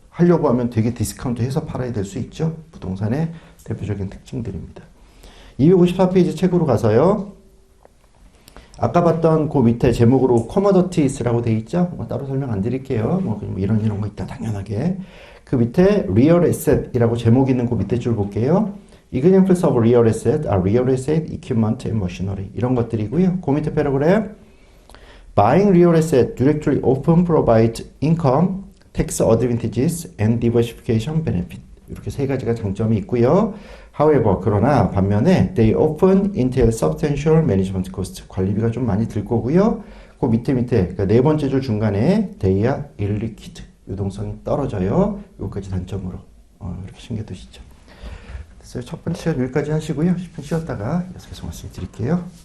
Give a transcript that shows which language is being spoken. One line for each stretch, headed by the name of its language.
Korean: 하려고 하면 되게 디스카운트 해서 팔아야 될 수 있죠. 부동산의 대표적인 특징들입니다. 254페이지 책으로 가서요. 아까 봤던 그 밑에 제목으로 커머더티스라고 돼 있죠. 뭐 따로 설명 안 드릴게요. 뭐 이런 거 있다 당연하게. 그 밑에 real asset이라고 제목 있는 그 밑에 줄 볼게요.
English: Examples of real asset are real estate, equipment, and machinery.
Korean: 이런 것들이고요. 그 밑에 패러그래프
English: Buying real asset directly often provides income, tax advantages, and diversification benefit.
Korean: 이렇게 세 가지가 장점이 있고요.
English: However,
Korean: 그러나 반면에
English: they often entail substantial management cost.
Korean: 관리비가 좀 많이 들 거고요. 그 밑에 그러니까 네 번째 줄 중간에
English: they are illiquid.
Korean: 유동성이 떨어져요. 이것까지 단점으로 이렇게 챙겨두시죠. 그래서 첫 번째 시간 여기까지 하시고요. 10분 쉬었다가 계속해서 말씀드릴게요.